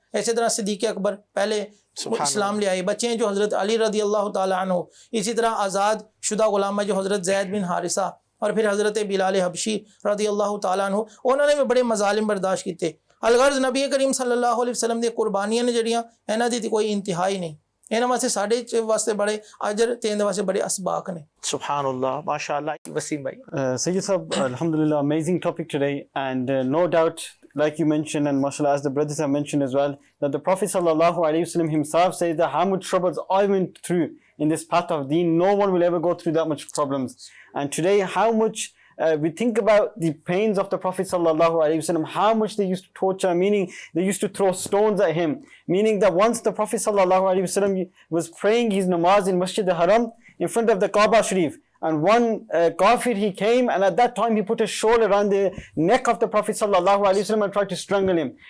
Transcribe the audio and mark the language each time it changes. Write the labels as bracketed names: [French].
[Urdu] اسی طرح صدیق اکبر پہلے اسلام لے آئے. بچے ہیں جو حضرت علی رضی اللہ تعالیٰ عنہ, اسی طرح آزاد شدہ غلامہ جو حضرت زید بن حارثہ, اور پھر حضرت بلال حبشی رضی اللہ تعالیٰ عنہ انہوں نے بھی بڑے مظالم برداشت کیتے. [Punjabi] الغرض نبی کریم صلی اللہ علیہ وسلم دی قربانیاں نے جڑیاں انہاں دی کوئی انتہائی نہیں. انہاں واسطے ساڈے واسطے بڑے اجر تے اندے واسطے بڑے اسباق نے. سبحان اللہ, ماشاء اللہ. وسیم بھائی. [English] Sayyid Sahab, alhamdulillah, amazing topic today, and no doubt, like you mentioned, and mashallah, as the brothers have mentioned as well, that the Prophet sallallahu alaihi wasallam himself says that how much troubles I went through in this path of deen, no one will ever go through that much problems. And today, how much we think about the pains of the Prophet sallallahu alaihi wasallam, how much they used to torture, meaning they used to throw stones at him, meaning that once the Prophet sallallahu alaihi wasallam was praying his namaz in Masjid al-Haram in front of the Kaaba Sharif, and one kafir, he came, and at that time he put a shawl around the neck of the Prophet sallallahu alaihi wasallam and tried to strangle him.